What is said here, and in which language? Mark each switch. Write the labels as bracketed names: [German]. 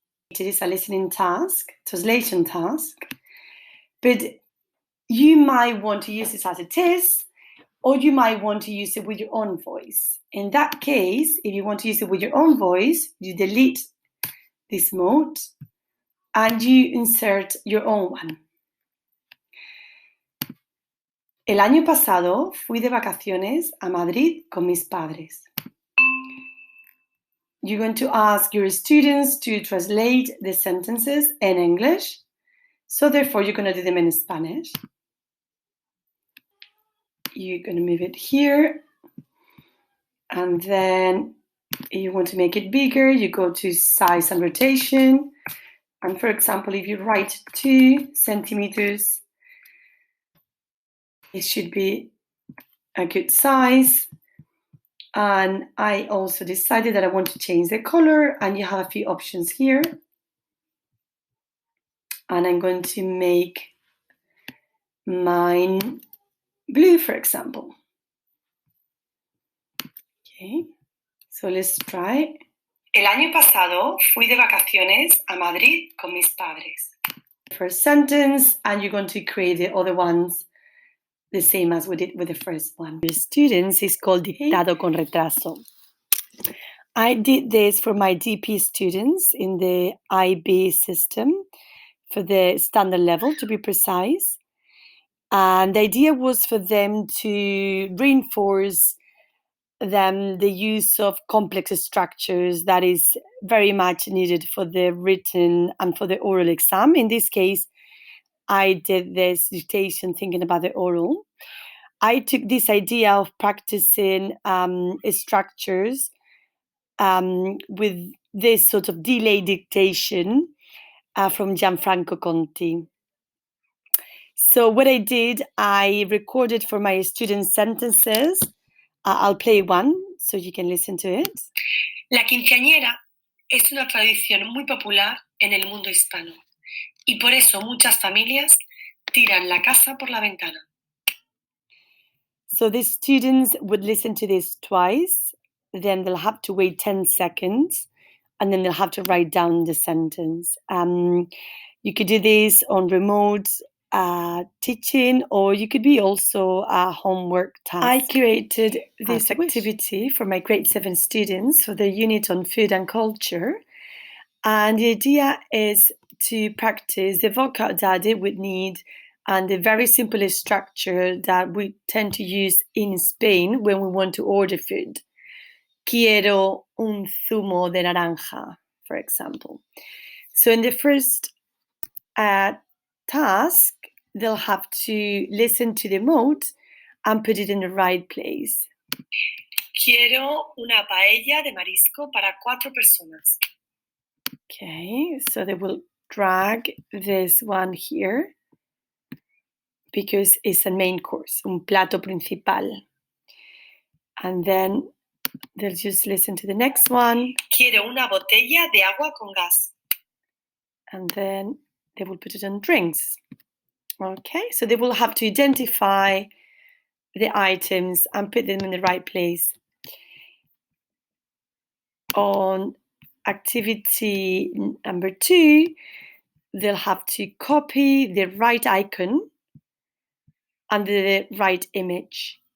[English] It is a listening task, translation task, but you might want to use this as it is, or you might want to use it with your own voice. In that case, if you want to use it with your own voice, you delete this mode and you insert your own one. [Spanish] El año pasado fui de vacaciones a Madrid con mis padres. [English] You're going to ask your students to translate the sentences in English. So therefore, you're going to do them in Spanish. You're going to move it here. And then if you want to make it bigger, you go to size and rotation. And for example, if you write 2 centimeters, it should be a good size. And I also decided that I want to change the color, and you have a few options here. And I'm going to make mine blue, for example. Okay, so let's try. [Spanish] El año pasado fui de vacaciones a Madrid con mis padres. [English] First sentence, and you're going to create the other ones the same as we did with the first one. The students is called Dictado con Retraso. I did this for my DP students in the IB system for the standard level, to be precise. And the idea was for them to reinforce the use of complex structures that is very much needed for the written and for the oral exam. In this case, I did this dictation thinking about the oral. I took this idea of practicing structures with this sort of delay dictation from Gianfranco Conti. So what I did, I recorded for my students sentences. I'll play one so you can listen to it. [Spanish] La quinceañera es una tradición muy popular en el mundo hispano y por eso muchas familias tiran la casa por la ventana. [English] So the students would listen to this twice, then they'll have to wait 10 seconds, and then they'll have to write down the sentence. You could do this on remote teaching, or you could be also a homework task. I curated this activity for my grade 7 students for the unit on food and culture. And the idea is to practice the vocab that they would need and the very simple structure that we tend to use in Spain when we want to order food. [Spanish] Quiero un zumo de naranja, [English] for example. So in the first task, they'll have to listen to the mote and put it in the right place. [Spanish] Quiero una paella de marisco para 4 personas. [English] Okay, so they will drag this one here because it's a main course, [Spanish] un plato principal. [English] And then they'll just listen to the next one. [Spanish] Quiero una botella de agua con gas. [English] And then they will put it on drinks. Okay, so they will have to identify the items and put them in the right place. On activity number 2, they'll have to copy the right icon and the right image.